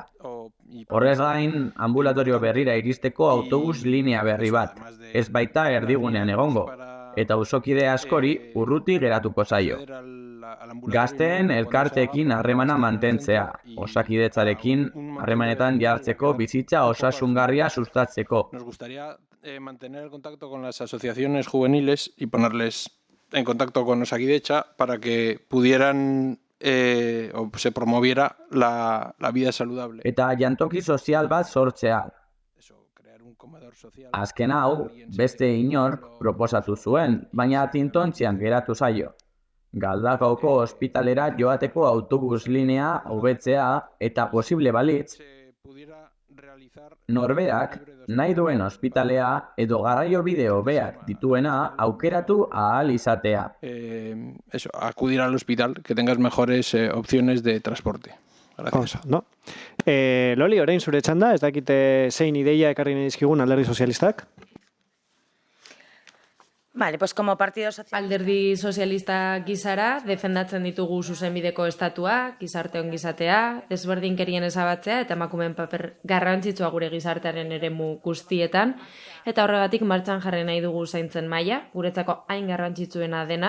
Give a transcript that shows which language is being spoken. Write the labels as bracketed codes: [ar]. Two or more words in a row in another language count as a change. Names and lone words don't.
[eu] Horrez gain, ambulatorio berrira iristeko autobus linea berri bat, ez baita erdigunean egongo, eta auzokide askori urruti geratuko zaio. Gazteen elkarteekin harremana mantentzea, osakidetzarekin harremanetan jartzeko bizitza osasungarria sustatzeko. [es] Nos gustaría mantener el contacto con las asociaciones juveniles y ponerles en contacto con Osakidetza para que pudieran o se promoviera la vida saludable. [eu] Eta jantoki sozial bat sortzea. Azken hau, beste inork proposatu zuen, baina tintontzian geratu zaio. Galdakaoko ospitalera joateko autobus linea hobetzea eta posible balitz, norberak nahi duen ospitalea edo garraio bide hobeak dituena aukeratu ahal izatea. [es] Acudir al hospital, que tengas mejores opciones de transporte. Gracias. [eu] Loli, orain zure txanda, ez dakite zein ideia ekarri nahi dizkigun alderdi sozialistak? [es] Vale, pues como partido social... [eu] Alderdi sozialista gizara, defendatzen ditugu zuzenbideko estatua, gizarte ongizatea, desberdinkerien ezabatzea eta emakumeen paper garrantzitsua gure gizartearen eremu guztietan, eta horregatik martxan jarri nahi dugu zaintzen maila, guretzako hain garrantzitsuena dena.